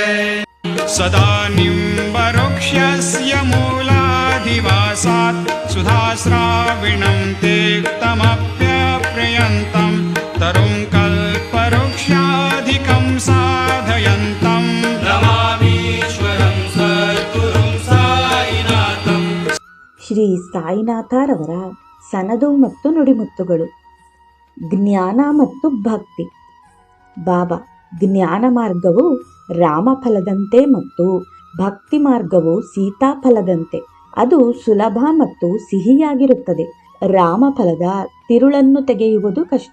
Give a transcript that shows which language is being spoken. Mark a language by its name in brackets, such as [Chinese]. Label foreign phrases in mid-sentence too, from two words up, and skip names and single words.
[Sanskrit] सदा निम्बवृक्षस्य मूलाधिवासात् सुधाश्राविणं तेक्तमप्यप्रियन्तं तरुं कल्पवृक्षाधिकं साधयन्तं नमामीश्वरं सद्गुरुं साईनाथं। [Kannada] ಶ್ರೀ ಸಾಯಿನಾಥರವರ ಸನದು ಮತ್ತು ನುಡಿಮುತ್ತುಗಳು. ಜ್ಞಾನ ಮತ್ತು ಭಕ್ತಿ. ಬಾಬಾ, ಜ್ಞಾನ ಮಾರ್ಗವು ರಾಮಫಲದಂತೆ ಮತ್ತು ಭಕ್ತಿ ಮಾರ್ಗವು ಸೀತಾಫಲದಂತೆ. ಅದು ಸುಲಭ ಮತ್ತು ಸಿಹಿಯಾಗಿರುತ್ತದೆ. ರಾಮಫಲದ ತಿರುಳನ್ನು ತೆಗೆಯುವುದು ಕಷ್ಟ.